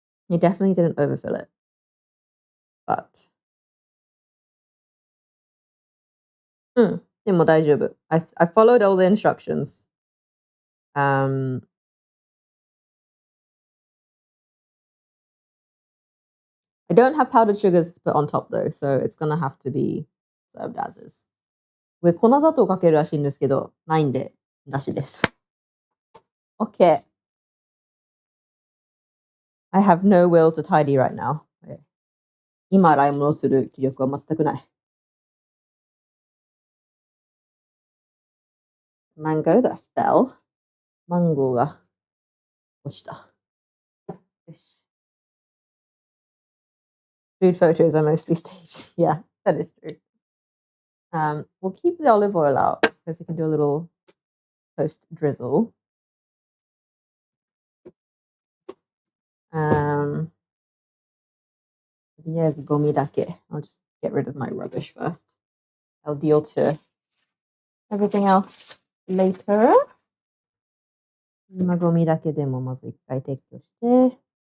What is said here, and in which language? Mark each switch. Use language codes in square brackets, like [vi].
[en] You definitely didn't overfill it, but [ja] でも大丈夫. [en] I followed all the instructions. I don't have powdered sugars to put on top though, so it's gonna have to be served as is. [ja] 上粉砂糖かけるらしいんですけど、ないんで、なしです。 [en] Okay. I have no will to tidy right now. [ja] 今洗い物をする気力は全くない。 [en] Mango that fell. [ja] マンゴーが落ちた。よし。 [en] Food photos are mostly staged. Yeah, that is true. We'll keep the olive oil out because we can do a little toast drizzle. Yes, gomidake. I'll just get rid of my rubbish first. I'll deal to everything else later. [ja] 今ゴミだけでもまず一回撤去して。